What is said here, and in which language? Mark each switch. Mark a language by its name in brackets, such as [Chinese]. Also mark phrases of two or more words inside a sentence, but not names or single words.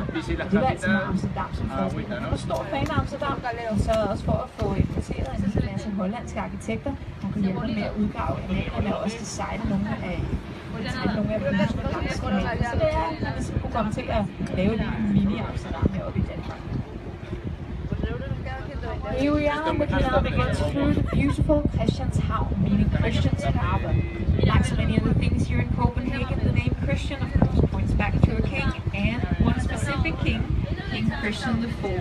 [Danish] Og det var altså med Amsterdam som forbillede. Jeg var stor fan af Amsterdam, og så også for at få importeret en hel masse hollandske arkitekter, der kunne hjælpe med at udgrave kanalerne og også designe nogle af byerne langs kanalen. Så det er, at man ligesom kunne komme til at lave en mini-Amsterdam heroppe i Danmark. [English] Here we are, the canal begins through the beautiful Christianshavn, meaning Christian's harbour. Like so many other things here in Copenhagen, the name Christian of course points back to a king, and one specific king, King Christian IV.